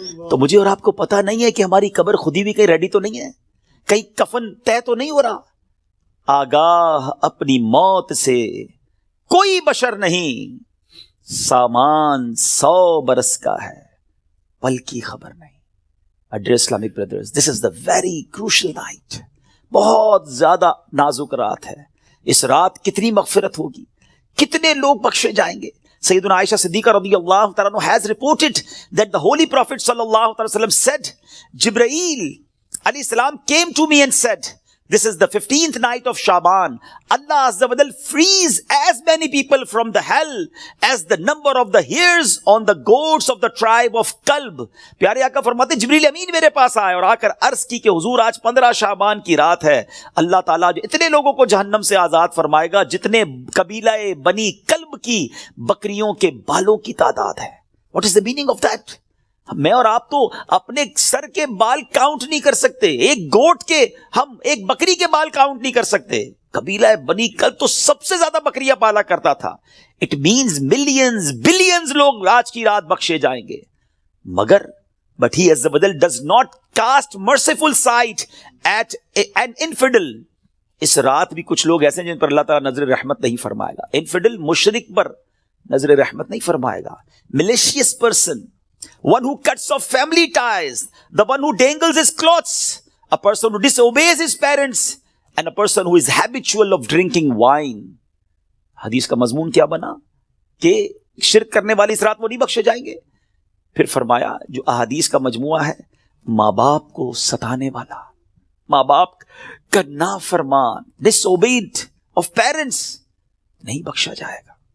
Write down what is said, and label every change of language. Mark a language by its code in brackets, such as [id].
[ur] تو مجھے اور آپ کو پتا نہیں ہے کہ ہماری قبر خودی بھی کہیں ریڈی تو نہیں ہے، کہیں کفن طے تو نہیں ہو رہا. آگاہ اپنی موت سے کوئی بشر نہیں، سامان 100 برس کا ہے پل کی خبر نہیں. [en] Dear Islamic brothers, this is the very crucial night. [ur] بہت زیادہ نازک رات ہے. اس رات کتنی مغفرت ہوگی، کتنے لوگ بخشے جائیں گے. [en] سیدنا عائشہ صدیقہ رضی اللہ تعالیٰ عنہ has reported that the Holy Prophet صلی اللہ علیہ وسلم said, Jibreel alayhi salam came to me and said, this is the 15th night of Sha'ban. Allah Azza wa Jal frees as many people from the hell as the number of the hairs on the goats of the tribe of Kalb. [ur] پیارے آقا فرماتے جبریل امین میرے پاس آئے اور آ کر عرض کی کہ حضور آج 15 شعبان کی رات ہے. اللہ تعالیٰ جو اتنے لوگوں کو جہنم سے آزاد فرمائے گا جتنے قبیلہ بنی کلب کی بکریوں کے بالوں کی تعداد ہے. [en] What is the meaning of that? [ur] میں اور آپ تو اپنے سر کے بال کاؤنٹ نہیں کر سکتے، ایک گوٹ کے، ہم ایک بکری کے بال کاؤنٹ نہیں کر سکتے. قبیلہ بنی کلب تو سب سے زیادہ بکریاں پالا کرتا تھا. [en] it means millions billions [ur] لوگ آج کی رات بخشے جائیں گے. مگر [en] but he as the badal does not cast merciful sight at an infidel. [ur] اس رات بھی کچھ لوگ ایسے ہیں جن پر اللہ تعالیٰ نظر رحمت نہیں فرمائے گا. انفیڈل مشرک پر نظر رحمت نہیں فرمائے گا. [en] malicious person, one who cuts off family ties, the one who dangles his clothes, a person who disobeys his parents, and a person who is habitual of drinking wine. [ur] حدیث کا مضمون کیا بنا کہ شرک کرنے والی اس رات وہ نہیں بخشے جائیں گے. پھر فرمایا جو احادیث کا مجموعہ ہے، ماں باپ کو ستانے والا، ماں باپ کا نافرمان، [en] disobeyed of parents، [ur] نہیں بخشا جائے گا.